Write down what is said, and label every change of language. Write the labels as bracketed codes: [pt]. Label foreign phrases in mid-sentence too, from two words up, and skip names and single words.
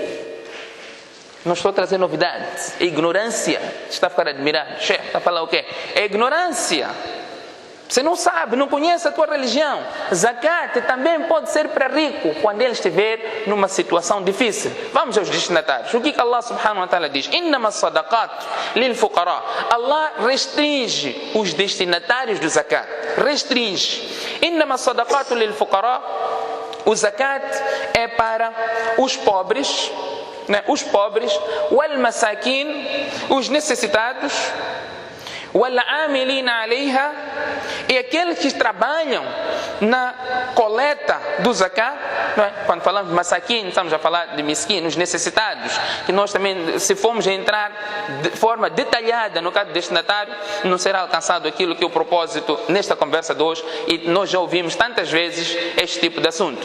[pt] Não estou trazendo novidades. É ignorância. Está a ficar admirado. Chefe, está a falar o quê? É ignorância. Você não sabe, não conhece a tua religião. Zakat também pode ser para rico quando ele estiver numa situação difícil. Vamos aos destinatários. O que Allah [ar] سبحانه وتعالى [pt] diz? [ar] إنما الصدقات للفقراء. [pt] Allah restringe os destinatários do zakat. Restringe. [ar] إنما الصدقات للفقراء. [pt] O zakat é para os pobres, né? Os pobres, [ar] والمساكين, [pt] os necessitados, [ar] والعاملين عليها, [pt] e aqueles que trabalham na coleta do zakat, não é? Quando falamos de masakin, estamos a falar de miskin, os necessitados, que nós também, se formos entrar de forma detalhada no caso do destinatário, não será alcançado aquilo que é o propósito nesta conversa de hoje, e nós já ouvimos tantas vezes este tipo de assunto.